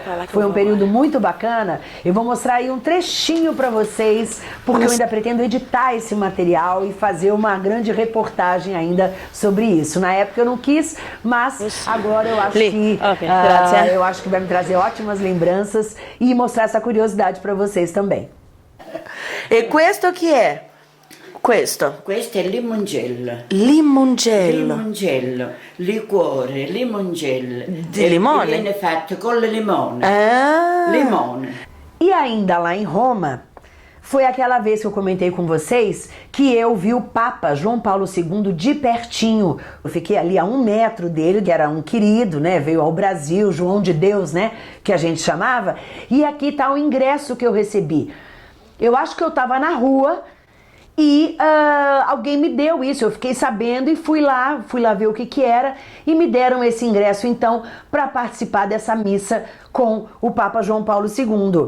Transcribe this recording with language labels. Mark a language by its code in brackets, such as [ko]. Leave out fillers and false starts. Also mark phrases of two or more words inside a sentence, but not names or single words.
[pt] Foi um período muito bacana. Eu vou mostrar aí um trechinho para vocês, porque eu ainda pretendo editar esse material e fazer uma grande reportagem ainda sobre isso. Na época eu não quis, mas agora eu acho eu acho que vai me trazer ótimas lembranças e mostrar essa curiosidade para vocês também. [it] E questo chi è? Questo? Questo è limoncello. Limoncello. Limoncello, liquore, limoncello. Di limone? Viene fatto con il limone. Ah. Limone. [pt] E ainda lá em Roma, foi aquela vez que eu comentei com vocês que eu vi o Papa João Paulo II de pertinho. Eu fiquei ali a 1 metro dele, que era um querido, né? Veio ao Brasil, João de Deus, né? Que a gente chamava. E aqui tá o ingresso que eu recebi. Eu acho que eu tava na rua e alguém me deu isso, eu fiquei sabendo e fui lá ver o que era e me deram esse ingresso então para participar dessa missa com o Papa João Paulo II.